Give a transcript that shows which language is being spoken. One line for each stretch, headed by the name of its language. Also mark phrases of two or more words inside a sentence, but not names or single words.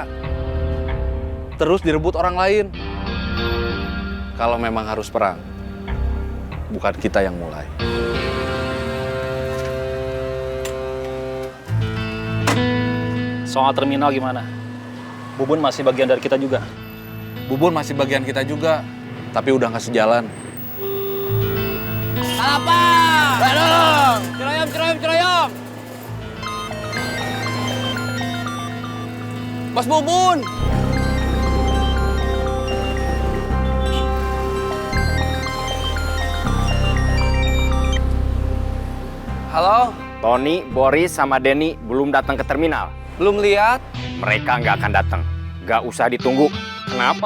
Indonesian: Terus direbut orang lain. Kalau memang harus perang, bukan kita yang mulai. Soal terminal gimana? Bubun masih bagian dari kita juga. Bubun masih bagian kita juga, tapi udah nggak sejalan. Apa? Badung! Ceroyom, ceroyom, ceroyom! Bos Bubun! Halo? Tony, Boris, sama Denny belum datang ke terminal. Belum lihat? Mereka nggak akan datang. Nggak usah ditunggu. Kenapa?